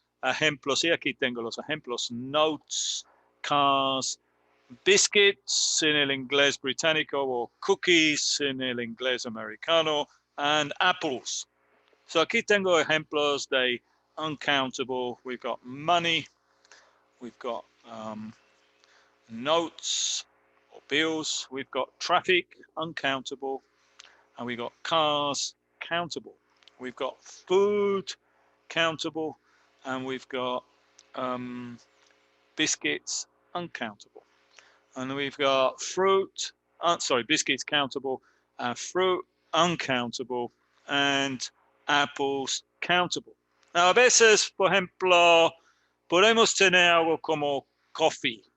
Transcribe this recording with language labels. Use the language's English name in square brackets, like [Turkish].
[Spanish] Ejemplos, y aquí tengo los ejemplos: notes, cars, biscuits en el inglés británico, o cookies en el inglés americano, and apples. So aquí tengo ejemplos de uncountable. [English] We've got money, we've got notes or bills, we've got traffic, uncountable, and we've got cars, countable. We've got food, countable, and we've got biscuits, uncountable. And we've got fruit, biscuits, countable, fruit, uncountable, and apples, countable. [Spanish] Now, a veces, por ejemplo, podemos tener algo como coffee.